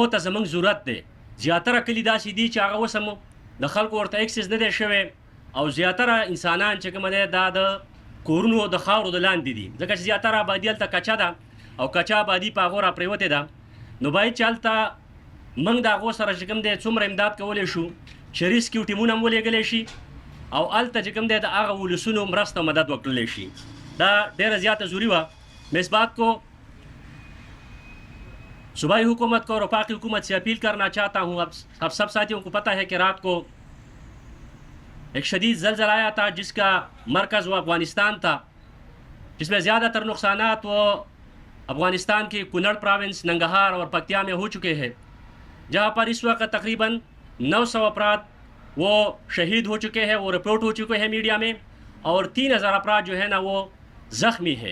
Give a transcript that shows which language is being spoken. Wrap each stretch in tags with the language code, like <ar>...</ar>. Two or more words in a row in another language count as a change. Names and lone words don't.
<ps>ته زموږ ضرورت دی زیاتره کلي داسې دي چې هغه اوس هم د خلکو ورته اکسس نه دی شوی او زیاتره انسانان چې کومه دی دا د کورونو د خاورو د لاندې دي ځکه چې زیاتره آبادي هلته کچه ده او کچه آبادي په هغو راپرېوتې ده نو باید چې هلته موږ د هغو سره چې کوم دی څومره امداد کولی شو چې ریسکیو ټیمونه هم ولېږلی شي او هلته چې کوم دی د هغه ولسونو مرسته او مدد وکړلی شي دا ډېره زیاته ضروري وه</ps> <ur>میں اس بات کو صوبائی حکومت کو اور وفاقی حکومت سے اپیل کرنا چاہتا ہوں اب سب ساتھیوں کو پتہ ہے کہ رات کو ایک شدید زلزلہ آیا تھا جس کا مرکز وہ افغانستان تھا جس میں زیادہ تر نقصانات وہ افغانستان کی کنڑ پراونس ننگرہار اور پکتیا میں ہو چکے ہیں جہاں پر اس وقت تقریباً 900 افراد وہ شہید ہو چکے ہیں وہ رپورٹ ہو چکے ہیں میڈیا میں اور 3000 افراد جو ہے نا وہ زخمی ہے</ur>